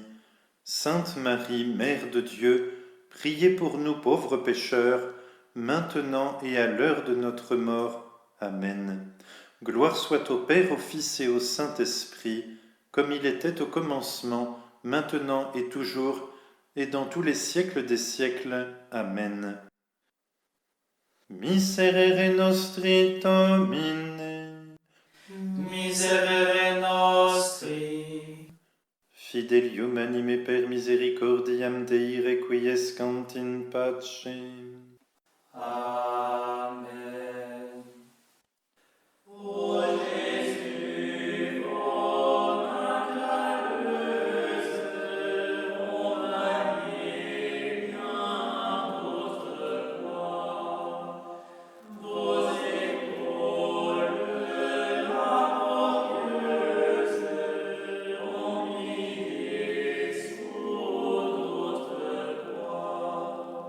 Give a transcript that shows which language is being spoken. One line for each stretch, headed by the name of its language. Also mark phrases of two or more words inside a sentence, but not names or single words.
French: Sainte Marie, Mère de Dieu, priez pour nous pauvres pécheurs, maintenant et à l'heure de notre mort. Amen. Gloire soit au Père, au Fils et au Saint-Esprit, comme il était au commencement, maintenant et toujours, et dans tous les siècles des siècles. Amen.
Latin: Miserere nostri Domine. Miserere nostri. Fidelium anime per misericordiam Dei requiescant in pace. Amen.
French: Ô Jésus, ô malheureuse, ô maniez bien votre croix, vos épaules laborieuses ont plié sous notre poids.